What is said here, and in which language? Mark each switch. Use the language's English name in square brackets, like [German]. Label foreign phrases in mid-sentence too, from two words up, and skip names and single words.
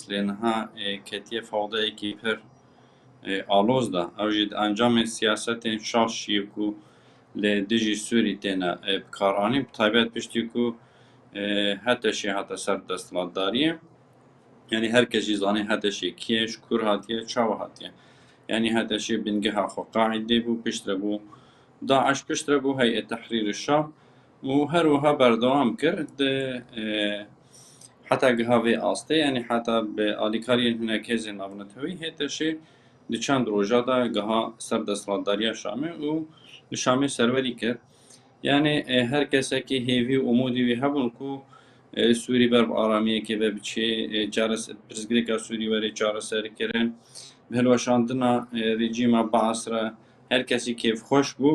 [Kurdish] لێنها کەتیە فەودەیەکی پر ئالۆزدا ئەو ژێت ئەنجامێ سیاسەتێن شاشیەک و لێ دژی سووری تێنە بکارانی تایبەت پشتێک و هەتەشی هاتە سەر دەسەڵاتداریە، یعنی هەر کەسی زانێ هەتەشی کێش کوور هاتیە چاوە هاتیە، یعنی هەتەشی بنگەها خۆ قاعیدێ بوو پشترە بوو داعش پشترە بوو هەیئە تەحریر الشام و هەروەها بەردەوام کرد حتا گەهاوێ ئاستێ، یعنی حتا بە ئالیکاریên hinek hêzên navnetewî hêteşê di çend roja da geha ser desthilatdariya Şamê û li Şamê serwerî kir. Yani her kesekî hêvî û umûdî wî hebûn ku Sûrî ber bi aramiyekê ve biçê pirsgirêka Sûrî werê çareserkirin hilweşandina rejîma Baas re her kesî kêfxweş bû.